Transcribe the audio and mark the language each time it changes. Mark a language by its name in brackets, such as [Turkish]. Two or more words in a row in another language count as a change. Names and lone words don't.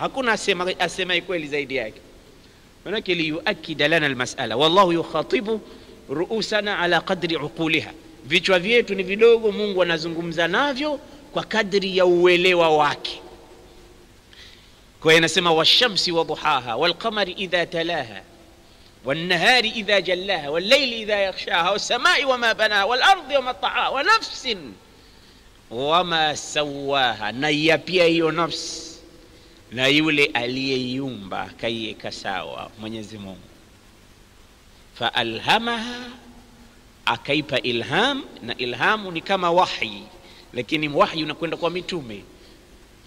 [Swahili] Hakuna asema kweli zaidi yake. Manake [Arabic] ليؤكد لنا المسألة والله يخاطب رؤوسنا على قدر عقولها. [Swahili] Vichwa vyetu ni vidogo, Mungu anazungumza navyo kwa kadri ya uelewa wake. Kwa hiyo anasema [Arabic] والشمس وضحاها والقمر إذا تلاها والنهار إذا جلاها والليل إذا يغشاها والسماء وما بناها والأرض وما طحاها ونفس وما سواها. [Swahili] Na yapia hiyo nafsi na yule aliyeiumba kaiweka sawa, Mwenyezi Mungu. [Arabic] فألهمها, [Swahili] akaipa ilham. Na ilhamu ni kama wahi, lakini wahi unakwenda kwa mitume.